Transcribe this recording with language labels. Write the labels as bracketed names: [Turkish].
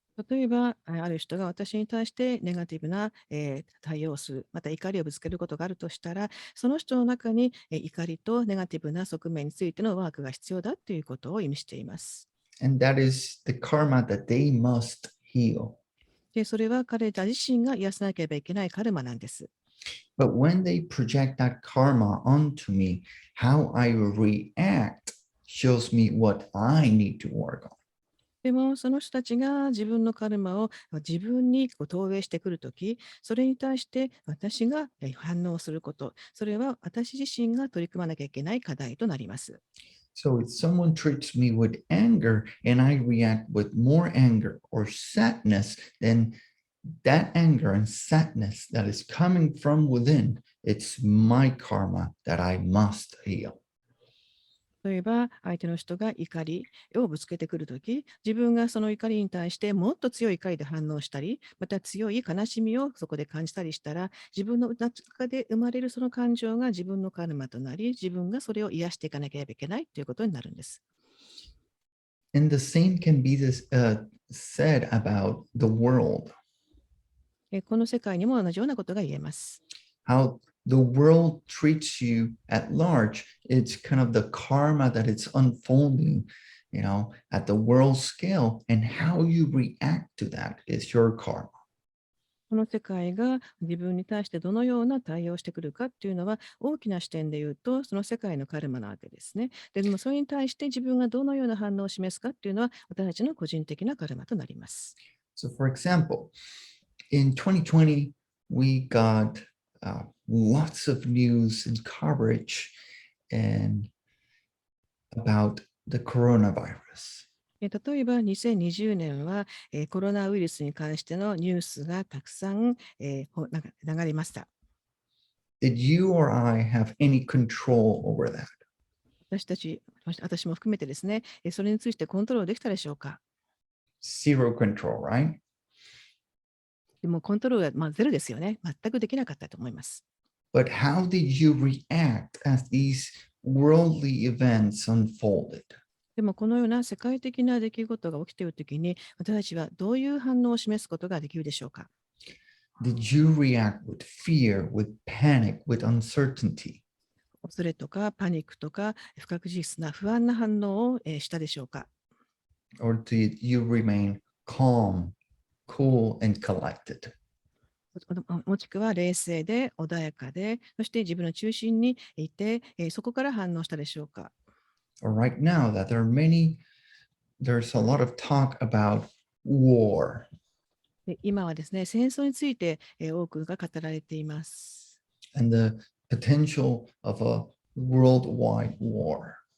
[Japanese] 例えば、ある人が私に対してネガティブな、対応をする、また怒りをぶつけることがあるとしたら、その人の中に、怒りとネガティブな側面についてのワークが必要だということを意味しています。 [English] And that is the karma that they must heal. [Japanese] で、それは彼ら自身が癒さなければいけないカルマなんです。 [English] But when they project that karma onto me, how I react shows me what I need to work on. [Japanese] でも、その人たちが自分のカルマを自分に投影してくるとき、それに対して私が反応すること、それは私自身が取り組まなきゃいけない課題となります。 [English] So if someone treats me with anger and I react with more anger or sadness, then that anger and sadness that is coming from within, it's my karma that I must heal. [Japanese] 例えば、相手の人が怒りをぶつけてくるとき、自分がその怒りに対してもっと強い怒りで反応したり、また強い悲しみをそこで感じたりしたら、自分の中で生まれるその感情が自分のカルマとなり、自分がそれを癒していかなければいけないということになるんです。 [English] And the same can be said about the world. [Japanese] この世界にも同じようなことが言えます。 [English] How the world treats you at large, it's kind of the karma that it's unfolding, at the world scale, and how you react to that is your karma. [Japanese] この世界が自分に対してどのような対応をしてくるかっていうのは大きな視点で言うとその世界のカルマなわけですね。でもそれに対して自分がどのような反応を示すかっていうのは私たちの個人的なカルマとなります。 [English] So, for example, in 2020, we got lots of news and coverage and about the coronavirus. [Japanese] 例えば2020年は、コロナウイルスに関してのニュースがたくさん、流れました。 [English] Did you or I have any control over that? [Japanese] 私も含めてですね、それについてコントロールできたでしょうか。 [English] Zero control, right? [Japanese] でもコントロールはゼロですよね。全くできなかったと思います。 [English] But how did you react as these worldly events unfolded? [Japanese] でもこのような世界的な出来事が起きているときに、私たちはどういう反応を示すことができるでしょうか。 [English] Did you react with fear, with panic, with uncertainty? [Japanese] 恐れとかパニックとか不確実な不安な反応をしたでしょうか。 [English] Or did you remain calm, cool, and collected? [Japanese] もしくは冷静で穏やかで、そして自分の中心にいて、そこから反応したでしょうか。 [English] Or right now that there's a lot of talk about war. [Japanese] で今はですね、戦争について多くが語られています。 [English] And the potential of a worldwide war.